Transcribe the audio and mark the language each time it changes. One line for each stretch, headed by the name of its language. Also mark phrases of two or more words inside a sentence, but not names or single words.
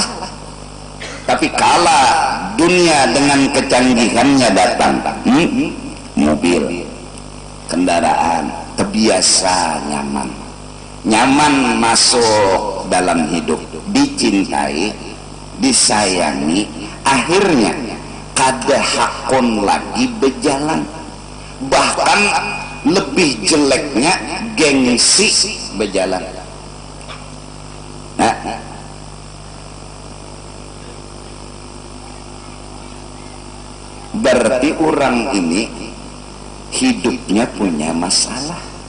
Indonesian: Tapi kala dunia dengan kecanggihannya datang, mobil, kendaraan, terbiasa nyaman masuk dalam hidup, dicintai, disayangi, akhirnya
Banjar: kada hakon
Indonesian: lagi berjalan. bahkan lebih jeleknya gengsi berjalan. Nah, berarti orang ini hidupnya punya masalah.